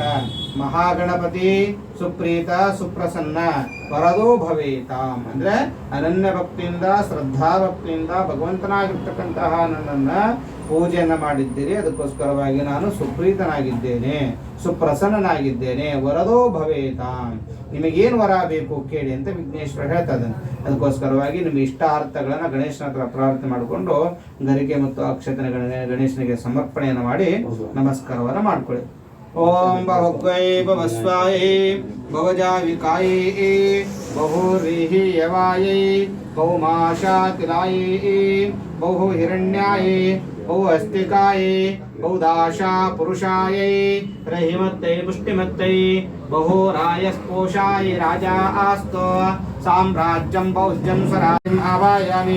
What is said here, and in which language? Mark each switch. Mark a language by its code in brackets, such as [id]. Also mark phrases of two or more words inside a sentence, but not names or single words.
[sa] ಮಹಾಗಣಪತಿ ಸುಪ್ರೀತ ಸುಪ್ರಸನ್ನ ವರದೋ ಭವೇತಾಂ [kn] ಅಂದ್ರೆ ಅನನ್ಯ ಭಕ್ತಿಯಿಂದ ಶ್ರದ್ಧಾ ಭಕ್ತಿಯಿಂದ ಭಗವಂತನಾಗಿರ್ತಕ್ಕಂತಹ ನನ್ನನ್ನ ಪೂಜೆಯನ್ನ ಮಾಡಿದ್ದೀರಿ, ಅದಕ್ಕೋಸ್ಕರವಾಗಿ ನಾನು ಸುಪ್ರೀತನಾಗಿದ್ದೇನೆ, ಸುಪ್ರಸನ್ನನಾಗಿದ್ದೇನೆ. [sa] ವರದೋ ಭವೇತಾಂ, [kn] ನಿಮಗೇನು ವರ ಬೇಕು ಕೇಳಿ ಅಂತ ವಿಘ್ನೇಶ್ವರ ಹೇಳ್ತಾ ಇದ್ದಾನೆ. ಅದಕ್ಕೋಸ್ಕರವಾಗಿ ನಿಮಗೆ ಇಷ್ಟ ಅರ್ಥಗಳನ್ನ ಗಣೇಶನ ಹತ್ರ ಪ್ರಾರ್ಥನೆ ಮಾಡಿಕೊಂಡು ಗರಿಕೆ ಮತ್ತು ಅಕ್ಷತನ ಗಣೇಶನಿಗೆ ಸಮರ್ಪಣೆಯನ್ನು ಮಾಡಿ ನಮಸ್ಕಾರವನ್ನ ಮಾಡ್ಕೊಳ್ಳಿ. [sa] ಓಂ ಬಹುಗ್ವೈ ಭವಸ್ವಾಯೈ ಭವಜಾವಿಕಾಯೈ ಬಹುರೀಹಿ ಯವಾಯೈ ಬಹುಮಾಶಾತಿಲಾಯೈ ಬಹು ಹಿರಣ್ಯಾಯೈ ಬಹು ಅಸ್ತಿಕಾಯೈ ಬಹುದಾಶಾ ಪುರುಷಾಯೈ ರಹಿಮತ್ತೈ ಪುಷ್ಟಿಮತ್ತೈ ಬಹುರಾಯಸ್ಪೋಷಾಯೈ ರಾಜಾ ಆಸ್ತೋ ಸಾಮ್ರಾಜ್ಯಂ ಬೌದ್ಧಂ ಸ್ವರಾಜ್ಯಂ ಆವಾಯಾಮಿ.